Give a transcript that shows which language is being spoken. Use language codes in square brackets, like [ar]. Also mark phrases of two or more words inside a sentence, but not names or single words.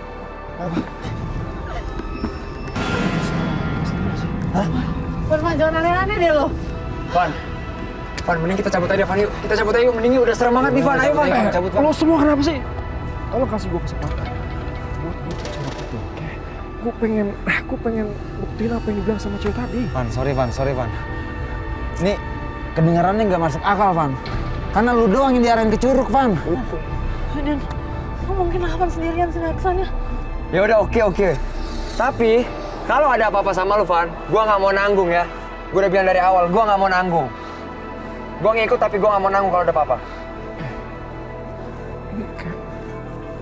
[id] Van, jangan aneh-aneh deh lo. Van, mending kita cabut aja, Van, yuk. Kita cabut aja yuk, mending yuk. Udah serem banget nih, Van. Ayo, Van. Cabut, Van. Lo semua kenapa sih? Tolong kasih gue kesempatan buat butuh cewek itu, oke? Gue pengen buktiin apa yang dibilang sama cewek tadi. Van, sorry, Van. Ini kedengarannya nggak masuk akal, Van. Karena lu doang yang diarahin ke Curug, Van. Dan lo mungkin lawan sendirian sini kesannya. Ya udah, oke. Tapi kalau ada apa-apa sama lu, Van, gua nggak mau nanggung ya. Gua udah bilang dari awal, gua nggak mau nanggung. Gua ngikut tapi gua nggak mau nanggung kalau ada apa-apa.